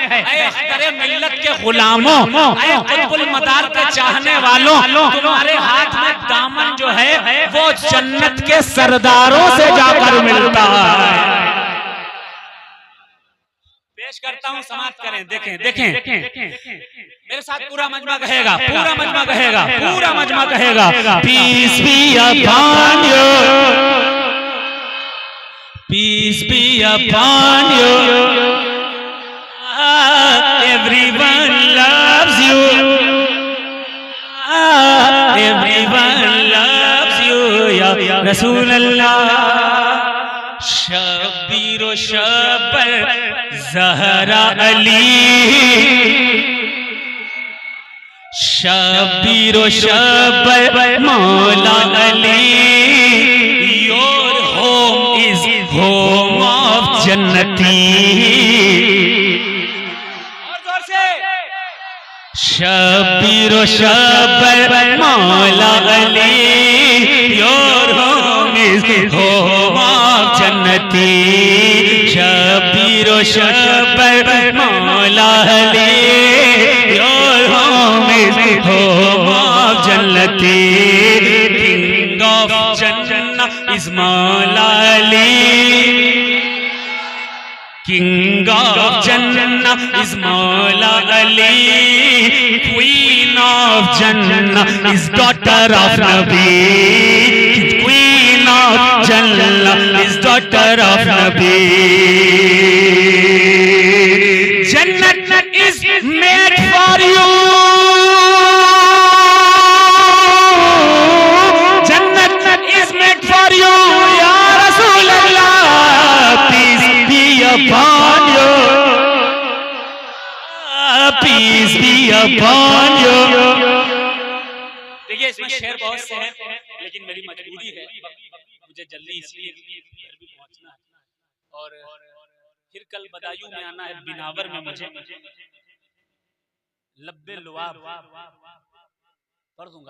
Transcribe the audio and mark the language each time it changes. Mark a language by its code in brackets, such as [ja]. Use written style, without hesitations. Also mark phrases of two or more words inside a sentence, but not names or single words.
[hi] ऐ अख्तरे मिल्लत के गुलामों, ऐ कुतुबुल मदार के चाहने वालों, तुम्हारे हाथ में दामन जो है वो जन्नत के सरदारों से जाकर मिलता है। पेश करता हूं, समाप्त करें। देखें मेरे साथ पूरा मजमा कहेगा, पूरा मजमा कहेगा, पूरा मजमा कहेगा। [en] peace be upon you, peace be upon you, everyone loves you, everyone loves you [ar] يا رسول الله. [hi] शबीर व शबर ज़हरा अली, शबीर व शबर मौला अली, [en] your home is home of Jannati. [hi] शबीर व शबर मौला अली, [en] your home is home of Jannati. जन्नती शबीर व शबर मौला अली your home of Jannati king of Jannat is Maula Ali King of Jannah is Mawla Ali. Queen of Jannah is daughter of Nabi. Queen of Jannah is daughter of Nabi. Jannat is made for you. Jannat is made for you, [ar] يا رسول الله. [en] Peace be upon you. Peace be upon you. [hi] देखिए इसमें शेर बहुत से हैं, लेकिन मेरी मजबूरी है, मुझे जल्दी इसलिए घर भी पहुंचना है और फिर कल बदायूं में आना है, बिनावर में मुझे लब्बे लुआब पढ़ दूंगा।